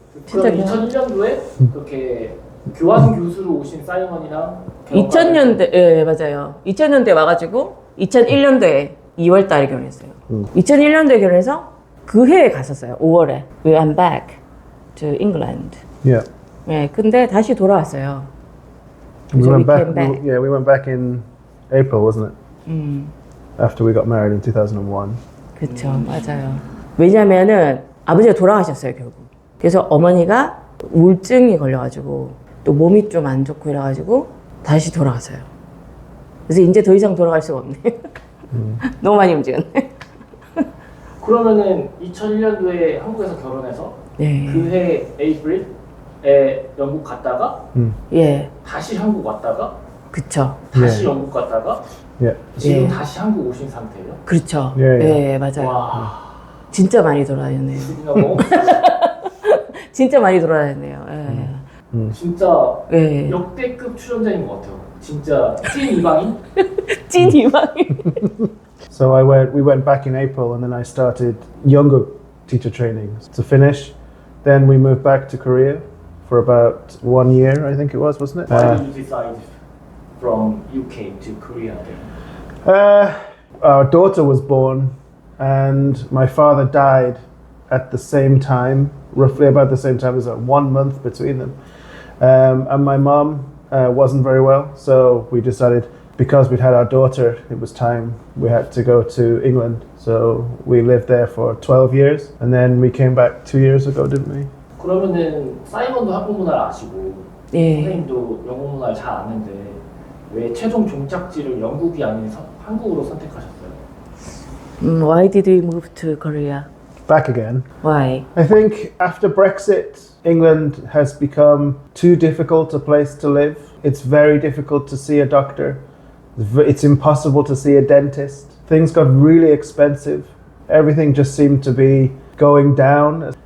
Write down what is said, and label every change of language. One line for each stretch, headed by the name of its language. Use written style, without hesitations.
Korean: 그럼 2001년도에 그렇게 교환 교수로 오신 사이먼이랑 2000년대, 예, 맞아요. 2000년대 와가지고 2001년도에 2월 달에 결혼했어요. 2001년도에 결혼해서 그 해에 갔었어요. 5월에.
English: We went back to England. Yeah.
Korean: 예, 근데 다시 돌아왔어요.
English: We So went back. came back. We went back in April, wasn't it? After we got married in 2001.
Korean: 그쵸, 맞아요. 왜냐면은 아버지가 돌아가셨어요, 결국. 그래서 어머니가 우울증이 걸려가지고 또 몸이 좀 안 좋고 이래가지고 다시 돌아가서요. 그래서 이제 더 이상 돌아갈 수가 없네. 너무 많이 움직였네. 그러면은 2001년도에 한국에서 결혼해서 네. 그해 에이프릴에 영국 갔다가 예, 다시 한국 왔다가 그쵸. 다시 영국 갔다가
English: Yeah.
Korean: 지금 예. 다시 한국 오신 상태예요? 그렇죠. 예, 예, 맞아요. 와, 진짜 많이 돌아다녔네요. 진짜 너무 진짜 많이 돌아다녔네요. 예. 진짜 예. 역대급 출연자인 것 같아요. 진짜 찐 이방인? 찐 이방인.
English: So we went back in April, and then I started younger teacher training to finish. Then we moved back to Korea for about 1 year, I think it was, wasn't it? Why did you decide from UK to Korea then? Our daughter was born, and my father died at the same time, roughly about the same time. There's like 1 month between them. And my mum wasn't very well, so we decided, because we'd had our daughter, it was time we had to go to England. So we lived there for 12 years, and then we came back 2 years ago, didn't we?
Korean: 그러면은 사이먼도 한국 문화를 아시고 예. 선생님도 영국 문화를 잘 아는데 왜 최종 종착지를 영국이 아닌 한국으로 선택하셨어요?
English: Why did we move to Korea? Back again. Why? I think after Brexit, England has become too difficult a place to live. It's very difficult to see a doctor. It's impossible to see a dentist. Things got really expensive. Everything just seemed to be going down.